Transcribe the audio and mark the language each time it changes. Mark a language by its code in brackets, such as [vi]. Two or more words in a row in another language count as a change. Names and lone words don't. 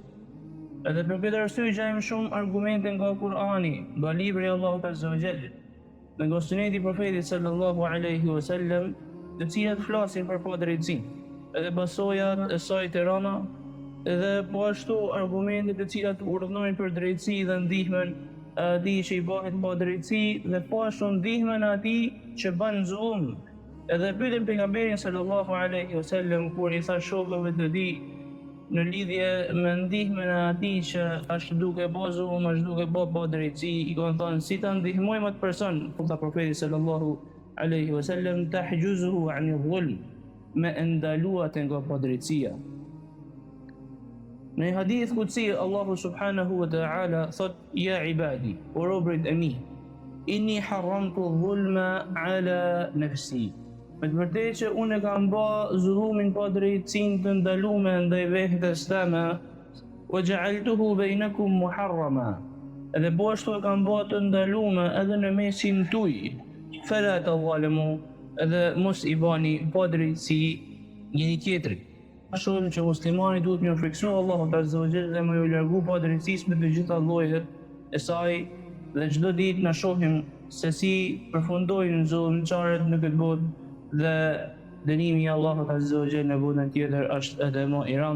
[sq] Edhe për këtë arsye gjejmë shumë argumente nga Kur'ani, nga libri i Allahut [ar] عز وجل, [sq] dhe nga suneti i profetit [ar] صلى الله عليه وسلم, [sq] të cilat flasin për padrejtësinë, edhe pasojat e saj të rënda, edhe po ashtu argumente të cilat urdhërojnë për drejtësi dhe ndihmën e atij që i bëhet padrejtësi, dhe po ashtu ndihmën e atij që bën zullum. Edhe pyetën pejgamberin [ar] صلى الله عليه وسلم [sq] kur i tha shokëve të tij në lidhje me ndihmën e atij që është duke bërë zullum, është duke bërë padrejtësi, i kanë thënë si ta ndihmojmë atë person. Tha profeti [ar] صلى الله عليه وسلم تحجزه عن الظلم, [sq] me ndaluat nga padrejtësia. [ar] Në حديث قدسي الله سبحانه وتعالى thot: يا عبادي, [sq] o robërit e mi, [ar] إني حرمت الظلم على نفسي. [sq] Me të vërtetë që unë e kam bë zullumin, padrejtësinë të ndaluar ndaj vetes teme, [ar] وجعلته بينكم محرما, [sq] edhe po ashtu e kam bë të ndaluar edhe në mesin tuaj. [ar] فلا تظالموا, [sq] edhe mos i bani padrejtësi njëri tjetrit. Shumë që muslimani duhet më friksu Allahut [ar] عز وجل [sq] dhe më largu padrejtësisë me të gjitha llojet e saj, dhe çdo ditë na shohim se si përfundojnë zullumçarët në këtë botë, dhe dënimi i Allahut [ar] عز وجل [sq] në botën tjetër është edhe më i rëndë.